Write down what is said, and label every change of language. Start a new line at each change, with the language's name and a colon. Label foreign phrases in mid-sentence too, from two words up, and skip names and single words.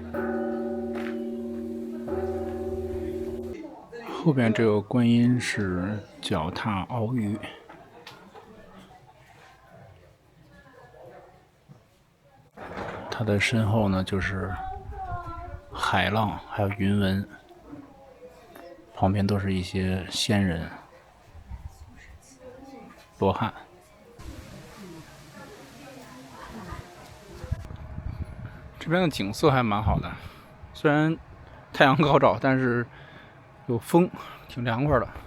Chinese: 后边这个观音是脚踏鳌魚，它的身後呢就是海浪，還有雲紋，旁邊都是一些仙人、羅漢。這邊的景色還蠻好的，雖然太陽高照，但是有風，挺涼快的。